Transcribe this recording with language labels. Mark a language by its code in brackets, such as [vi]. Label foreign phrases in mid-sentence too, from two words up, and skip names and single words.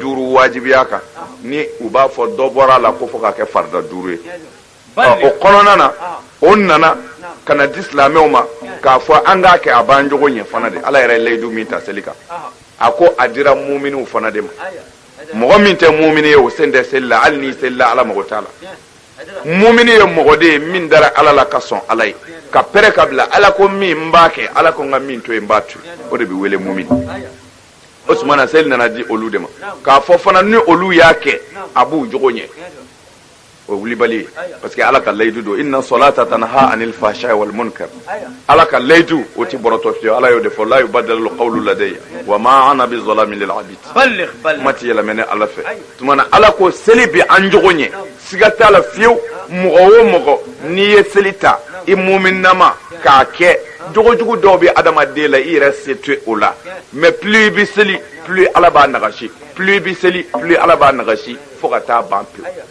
[bm] wajibiya kan ni u b'a fɔ dɔ bɔra a la ko fɔ ka kɛ farida 5 ye o kɔnɔna na o nana ka na di silamɛw ma k'a fɔ an k'a kɛ a b'an jogo ɲɛ fana de ala yɛrɛ ye layidu min ta seli kan a ko a dira muminiw fana de ma mɔgɔ min tɛ mumini ye o sen tɛ seli la hali n'i seli la ala mago t'a la mumini ye mɔgɔ de ye min dara ala la ka sɔn ala ye ka pɛrɛ ka bila ala ko min n b'a kɛ ala ko n ka min to yen n b'a to o de bɛ wele mumini o tuma na seli nana di olu de ma k'a fɔ fana ni olu y'a kɛ a b'u jogo ɲɛ o wulibali ye [fr] parce que [bm] ala ka layidu don [ar] إن الصلاة تنهى عن الفحشاء والمنكر [bm] ala ka layidu o ti bɔrɔtɔ fiyewu ala y'o de fɔ [ar] لا يبدل القول لدي وما أنا بظلام للعبيد [bm] mati yɛlɛmɛ ala fɛ tuma na ala ko seli bi an jogo ɲɛ siga t'a la fiyewu mɔgɔ o mɔgɔ n'i ye seli ta i muminama k'a kɛ jogojugu dɔw bɛ adamaden la i yɛrɛ se to o la [fr] mais plus [bm] i bi seli plus ala b'a nagasi plus i bi seli plus ala b'a nagasi fo ka taa ban pewu